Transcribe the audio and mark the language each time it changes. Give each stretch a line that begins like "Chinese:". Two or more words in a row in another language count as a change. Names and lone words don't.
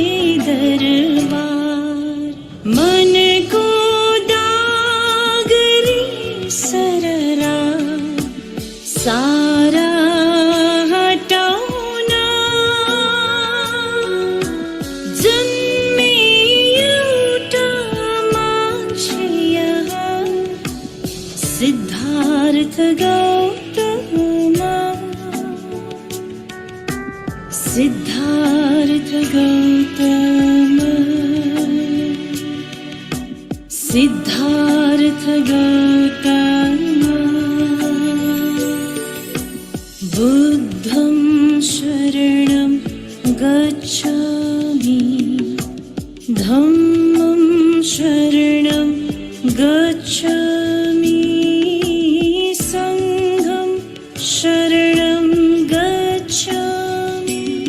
Nepali: दरबार मनको दागरी सररा सारा हटाउन जन्मे एउटा मान्छे यहाँ सिद्धार्थ गौतममा
Pali: सिद्धार्थ गौतम सिद्धार्थ गौतम बुद्धं शरणं गच्छामि धम्मं शरणं गच्छामि संघं शरणं गच्छामि